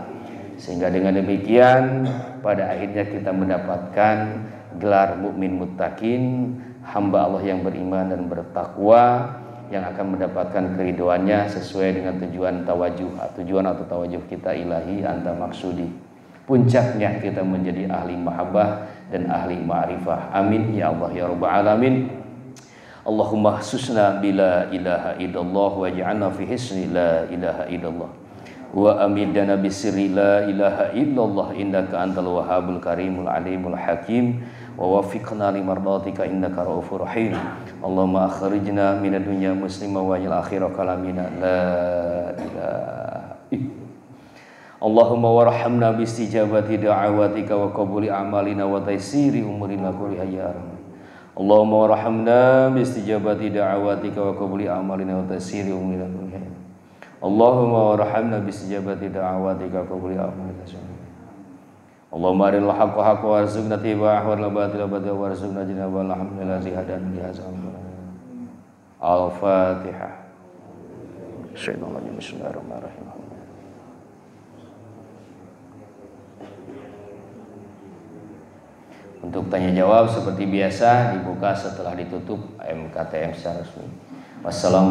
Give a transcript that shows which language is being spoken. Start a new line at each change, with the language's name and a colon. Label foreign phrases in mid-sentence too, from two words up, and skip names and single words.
Indonesian: Sehingga dengan demikian pada akhirnya kita mendapatkan gelar mukmin muttaqin, hamba Allah yang beriman dan bertakwa, yang akan mendapatkan keridhoannya sesuai dengan tujuan atau tawajuh kita
Arabic: إلهي أنت مقصودي.
Indonesian: Puncaknya kita menjadi ahli mahabbah dan ahli ma'rifah.
Arabic: آمين يا الله يا رب العالمين. اللهم خصصنا بلا إله إلا الله واجعلنا في حصن لا إله إلا الله وأمدنا بسر لا إله إلا الله إنك أنت الوهاب الكريم العليم الحكيم ووفقنا لمرضاتك إنك رؤوف رحيم. اللهم أخرجنا من الدنيا مسلمة واجعل آخر كلامنا لا إله اللهم ارحمنا باستجابة دعواتك وقبول أعمالنا وتيسير أمورنا كلها يا رب. اللهم ارحمنا باستجابة دعواتك وقبول أعمالنا وتيسير أمورنا كلها. اللهم ارحمنا باستجابة دعواتك وقبول أعمالنا. اللهم أرنا الحق حقا وارزقنا اتباعه والباطل باطلا وارزقنا جنابه. الحمد لله هدانا لهذا. الفاتحة.
Indonesian: Bismillahirrahmanirrahim. Untuk tanya jawab seperti biasa dibuka setelah ditutup MKTM secara resmi.